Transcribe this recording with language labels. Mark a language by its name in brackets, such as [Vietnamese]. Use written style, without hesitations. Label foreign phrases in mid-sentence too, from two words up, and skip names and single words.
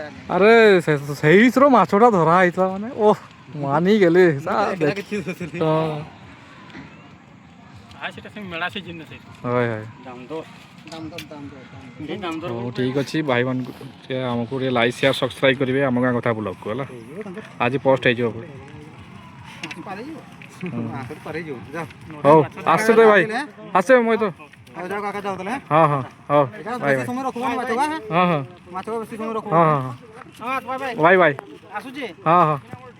[Odia] ଆରେ ସେଇଥିର ମାଛଟା ଧରା ହେଇଥିଲା ମାନେ ଓହ ମାନି ଗଲେ ହଉ ଠିକ୍ ଅଛି ଭାଇମାନଙ୍କୁ ଆମକୁ ଟିକେ ଲାଇକ୍ ସେୟାର ସବସ୍କ୍ରାଇବ୍ କରିବେ ଆମ ଗାଁ କଥା ବ୍ଲଗ୍କୁ ହେଲା ଆଜି ପୋଷ୍ଟ ହେଇଯିବ ହଉ [Bangla] আসছে তো ভাই আসছে মই তো [Odia] ହଁ ହଁ ହଉ ବାଇ ବାଇ ହଁ ହଁ ହଁ ହଁ ବାଇ ବାଇ ଆସୁଛି ହଁ ହଁ